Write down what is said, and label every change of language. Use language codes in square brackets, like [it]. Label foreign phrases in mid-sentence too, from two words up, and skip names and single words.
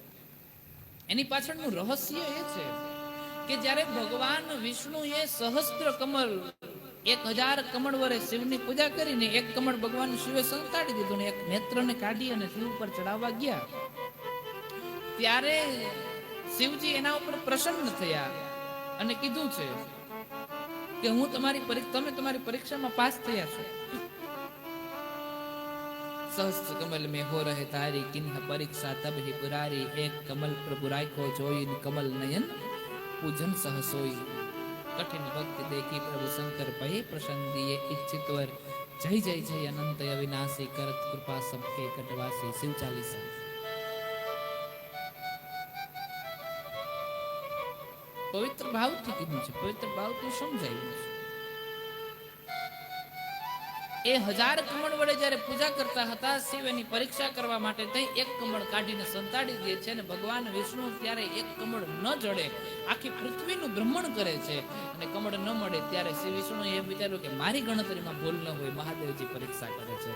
[gu] એની પાછળનું રહસ્ય એ છે કે જ્યારે ભગવાન વિષ્ણુએ સહસ્ત્ર કમલ 1000 કમળ વડે શિવની પૂજા કરીને એક કમળ ભગવાન શિવે સંતાડી દીધું ને એક નેત્રને કાઢી અને શિવ ઉપર ચડાવવા ગયા. ત્યારે શિવજી એના ઉપર પ્રસન્ન થયા અને કીધું છે કે હું તમે તમારી પરીક્ષામાં પાસ થયા છો. [awa] सहस्त्र कमल में हो रहे तारी किन्ह परीक्षा तब ही पुरारी एक कमल प्रभु राखो जोई कमल नयन पूजन सहसोई. कठिन भक्ति देखी प्रभु शंकर पहे प्रसन्न दिए इच्छित वर जय जय जय अनंत अविनाशी करत कृपा सबके कटवासी. शिव चालीसा. [gu] પવિત્ર ભાવથી કીધું છે, પવિત્ર ભાવથી સમજાયું છે. એ 1000 કમળ વડે જ્યારે પૂજા કરતા હતા, શિવ એની પરીક્ષા કરવા માટે થઈ એક કમળ કાઢીને સંતાડી દે છે અને ભગવાન વિષ્ણુ ત્યારે એક કમળ ન જડે આખી પૃથ્વીનું ભ્રમણ કરે છે અને કમળ ન મળે ત્યારે શ્રી વિષ્ણુએ એ વિચાર્યું કે મારી ગણતરીમાં ભૂલ ન હોય, મહાદેવજી પરીક્ષા કરે છે.